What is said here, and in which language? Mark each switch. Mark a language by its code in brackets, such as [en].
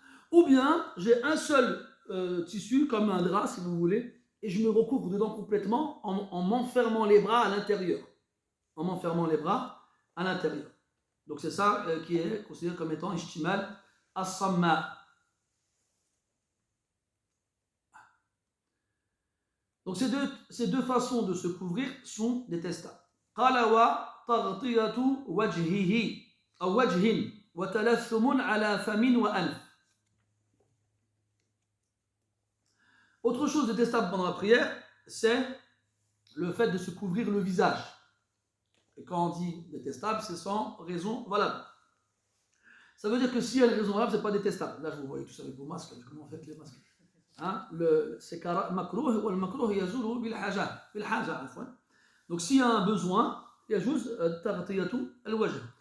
[fr] Ou bien j'ai un seul tissu, comme un drap si vous voulez, et je me recouvre dedans complètement en m'enfermant les bras à l'intérieur. En m'enfermant les bras à l'intérieur. Donc c'est ça qui est considéré comme étant ishtimal as-samma. Donc ces deux façons de se couvrir sont détestables. [ar] قال وتغطية وجهه أو وجه وتلثم على فم وأنف. [fr] Autre chose détestable pendant la prière, c'est le fait de se couvrir le visage. Et quand on dit détestable, c'est sans raison valable. Ça veut dire que s'il y a une raison valable, c'est pas détestable. Là, je vous voyez tous avec vos masques, comment on fait les masques. Hein? C'est makrouh, ou le [ar] makrouh yazulu bil haja, [fr] donc s'il y a un besoin, il y a juste [ar] taghtiyatu al-wajh.